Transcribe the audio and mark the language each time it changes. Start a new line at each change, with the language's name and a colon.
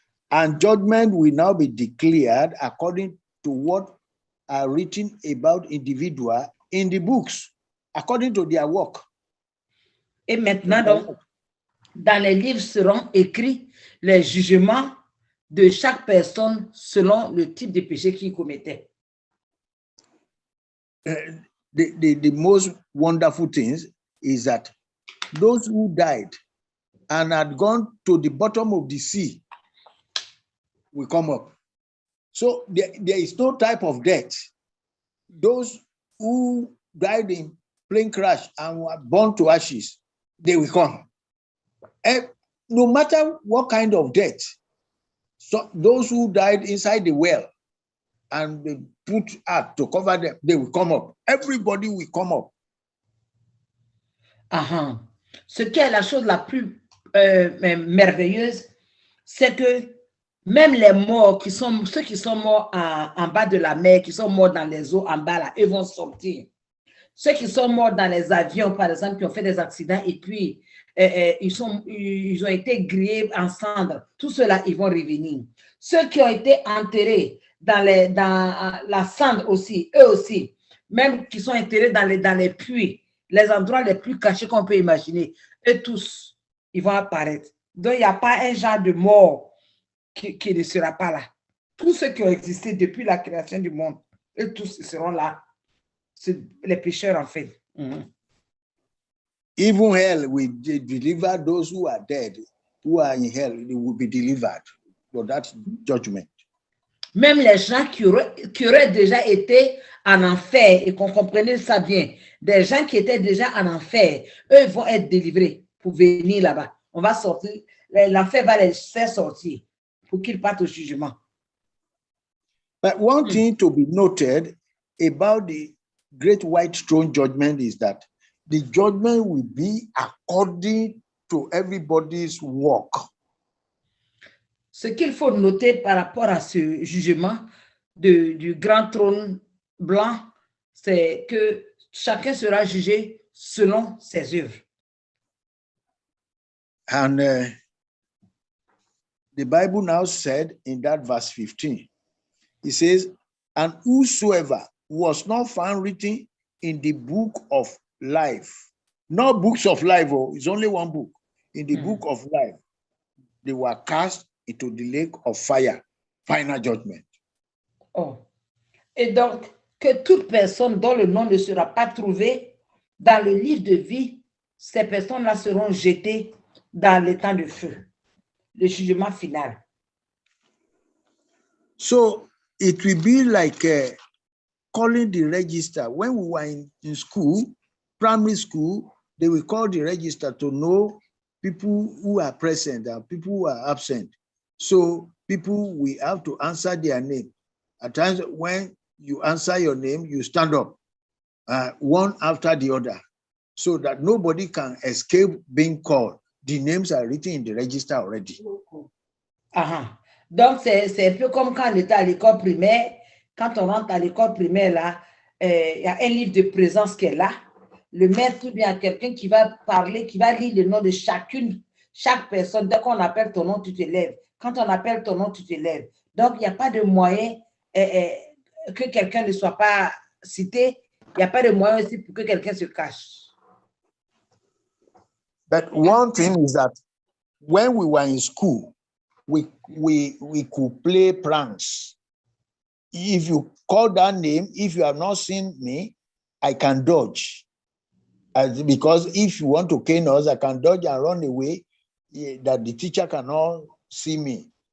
English: And judgment will now be declared according to what are written about individual in the books, according to their work.
French: Et maintenant, donc, dans les livres seront écrits les jugements de chaque personne selon le type de péché qu'il commettait.
English: The most wonderful things is that those who died and had gone to the bottom of the sea will come up. So there is no type of death. Those who died in plane crash and were burned to ashes, they will come. And no matter what kind of death, so those who died inside the well and they put earth to cover them, they will come up. Everybody will come up.
French: Ce qui est la chose la plus merveilleuse, c'est que même les morts, ceux qui sont morts en bas de la mer, qui sont morts dans les eaux en bas, là, eux vont sortir. Ceux qui sont morts dans les avions, par exemple, qui ont fait des accidents et puis ils ont été grillés en cendres. Tout cela, ils vont revenir. Ceux qui ont été enterrés dans la cendre aussi, eux aussi, même qui sont enterrés dans les puits, les endroits les plus cachés qu'on peut imaginer, eux tous, ils vont apparaître. Donc, il n'y a pas un genre de mort qui ne sera pas là. Tous ceux qui ont existé depuis la création du monde, eux tous seront là. C'est les pécheurs, en fait.
English: Even hell will deliver those who are dead, who are in hell, they will be delivered for that judgment.
French: Même les gens qui auraient déjà été en enfer et qu'on comprenait ça bien, des gens qui étaient déjà en enfer, eux vont être délivrés pour venir là-bas. On va sortir, l'enfer va les faire sortir pour qu'ils partent au jugement.
English: But one thing to be noted about the great white throne judgment is that the judgment will be according to everybody's work.
French: Ce qu'il faut noter par rapport à ce jugement du grand trône blanc, c'est que chacun sera jugé selon ses œuvres.
English: And the Bible now said in that verse 15, it says, and whosoever was not found written in the book of life, not books of life, it's only one book, in the book of life, they were cast into the lake of fire, final judgment. Oh.
French: Et donc, que toute personne dont le nom ne sera pas trouvé dans le livre de vie, ces personnes-là seront jetées dans le temps de feu, le jugement final.
English: So it will be like calling the register. When we were in school, primary school, they will call the register to know people who are present and people who are absent. So people will have to answer their name. At times when you answer your name, you stand up one after the other so that nobody can escape being called. The names are written in the register already.
French: Donc, c'est un peu comme quand on était à l'école primaire. Quand on rentre à l'école primaire, là, il y a un livre de présence qui est là. Le maître ou bien quelqu'un qui va parler, qui va lire le nom de chaque personne. Dès qu'on appelle ton nom, tu te lèves. Quand on appelle ton nom, tu te lèves. Donc, il n'y a pas de moyen que quelqu'un ne soit pas cité. Il n'y a pas de moyen aussi pour que quelqu'un se cache.
English: But one thing is that when we were in school, we could play pranks. If you call that name, if you have not seen me, I can dodge. Because if you want to cane us, I can dodge and run away, that the teacher cannot see me.